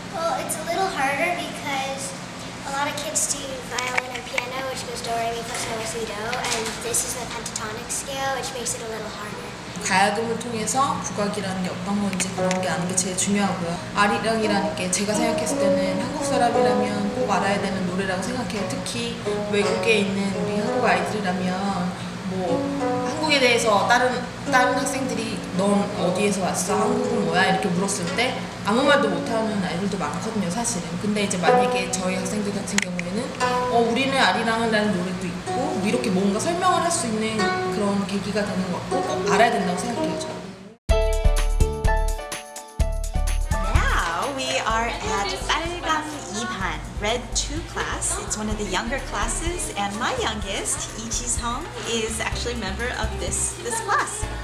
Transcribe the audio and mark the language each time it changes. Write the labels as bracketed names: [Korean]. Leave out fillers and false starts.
[English] Well, it's a little harder because a lot of kids do violin or piano, which goes do, re, mi, fa, sol, la, si, do, and this is the pentatonic scale, which makes it a little harder. [Korean] 가야금을 통해서 국악이라는 게 어떤 건지 그런 게 아는 게 제일 중요하고요. 아리랑이라는 게 제가 생각했을 때는 한국 사람이라면 꼭 알아야 되는 노래라고 생각해요. 특히 외국에 있는 우리 한국 아이들이라면 뭐 한국에 대해서 다른 학생들이 넌 어디에서 왔어? 한국은 뭐야? 이렇게 물었을 때 아무 말도 못하는 아이들도 많거든요, 사실은. 근데 이제 만약에 저희 학생들 같은 경우에는 우리는 아리랑이라는 노래도 있고 뭐 이렇게 뭔가 설명을 할 수 있는 그런 계기가 되는 것 같고 꼭 알아야 된다고 생각해요, 저는. [English] Now we are at [Korean] 빨강 2반, [English] Red 2 class. It's one of the younger classes, and my youngest, Lee Ji-sung, is actually a member of this class.